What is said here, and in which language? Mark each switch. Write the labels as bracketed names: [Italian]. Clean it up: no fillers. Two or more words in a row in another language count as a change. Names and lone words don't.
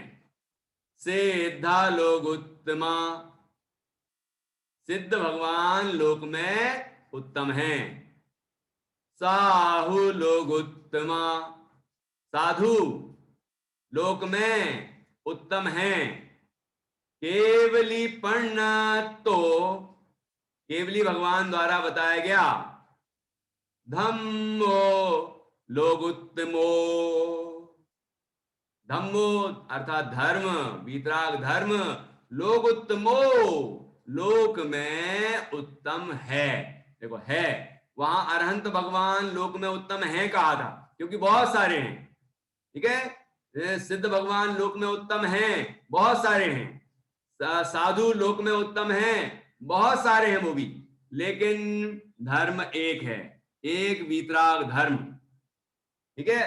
[Prakrit languages] सिद्धा लोगोत्तमा, [Hindi] सिद्ध भगवान लोक में उत्तम हैं। [Prakrit languages] साहु लोगोत्तमा, [Hindi] साधु लोक में उत्तम हैं। [Prakrit languages] केवली पर्ण तो, [Hindi] केवली भगवान द्वारा बताया गया, [Prakrit languages] धम्मो लोगोत्तमो, [Hindi] धम्मो अर्थात धर्म, वीतराग धर्म, लोगोत्तमो लोक में उत्तम है। देखो है, वहां अरहंत भगवान लोक में उत्तम है कहा था, क्योंकि बहुत सारे हैं, ठीक है। सिद्ध भगवान लोक में उत्तम हैं, बहुत सारे हैं। साधु लोक में उत्तम हैं, बहुत सारे हैं वो भी, लेकिन धर्म एक है, एक वीतराग धर्म, ठीक है।